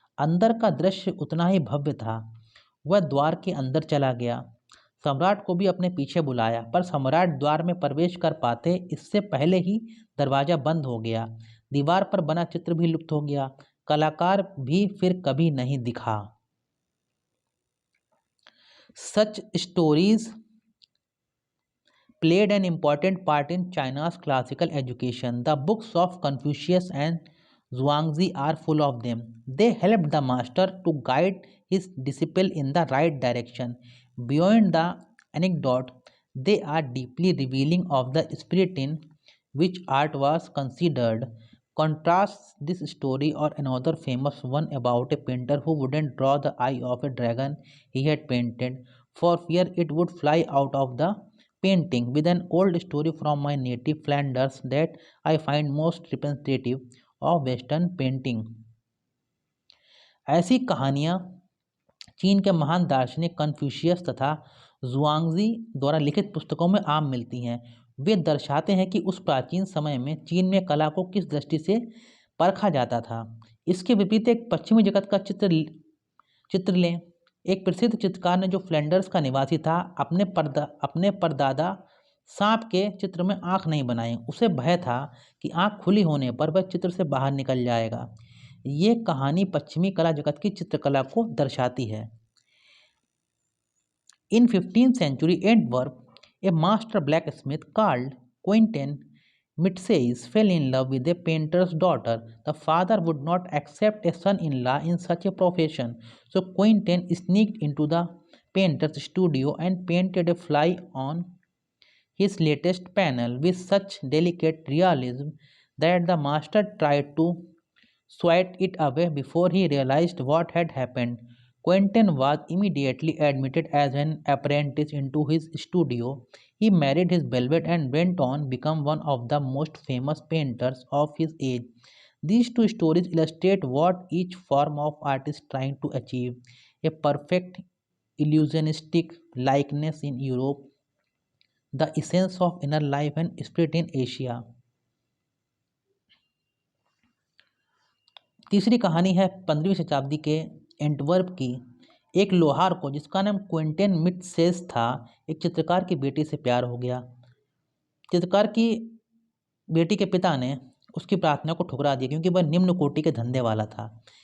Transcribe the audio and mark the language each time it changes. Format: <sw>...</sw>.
<hi>अंदर का दृश्य उतना ही भव्य था। वह द्वार के अंदर चला गया। सम्राट को भी अपने पीछे बुलाया, पर सम्राट द्वार में प्रवेश कर पाते इससे पहले ही दरवाजा बंद हो गया। दीवार पर बना चित्र भी लुप्त हो गया। कलाकार भी फिर कभी नहीं दिखा।</hi> <en>Such stories played an important part in China's classical education. The books of Confucius and Zhuangzi are full of them. They helped the master to guide his disciple in the right direction. Beyond the anecdote, they are deeply revealing of the spirit in which art was considered. Contrasts this story or another famous one about a painter who wouldn't draw the eye of a dragon he had painted for fear it would fly out of the painting, with an old story from my native Flanders that I find most representative of Western painting.</en> <hi>ऐसी कहानियाँ चीन के महान दार्शनिक Confucius तथा जुआंगजी द्वारा लिखित पुस्तकों में आम मिलती हैं। वे दर्शाते हैं कि उस प्राचीन समय में चीन में कला को किस दृष्टि से परखा जाता था। इसके विपरीत एक पश्चिमी जगत का चित्र लें। एक प्रसिद्ध चित्रकार ने, जो फ्लैंडर्स का निवासी था, अपने परदादा सांप के चित्र में आंख नहीं बनाई। उसे भय था कि आंख खुली होने पर वह चित्र से बाहर निकल जाएगा। ये कहानी पश्चिमी कला जगत की चित्रकला को दर्शाती है।</hi> <en>In 15th century Antwerp, a master blacksmith called Quentin Mitseys fell in love with a painter's daughter. The father would not accept a son-in-law in such a profession, so Quentin sneaked into the painter's studio and painted a fly on his latest panel with such delicate realism that the master tried to swat it away before he realized what had happened. Quentin was immediately admitted as an apprentice into his studio. He married his beloved and went on become one of the most famous painters of his age. These two stories illustrate what each form of art is trying to achieve: a perfect illusionistic likeness in Europe, the essence of inner life and spirit in Asia.</en> <hi>तीसरी कहानी है 15वीं शताब्दी के Antwerp की। एक लोहार को, जिसका नाम क्विंटेन मिटसेस था, एक चित्रकार की बेटी से प्यार हो गया। चित्रकार की बेटी के पिता ने उसकी प्रार्थना को ठुकरा दिया क्योंकि वह निम्न कोटि के धंधे वाला था।</hi>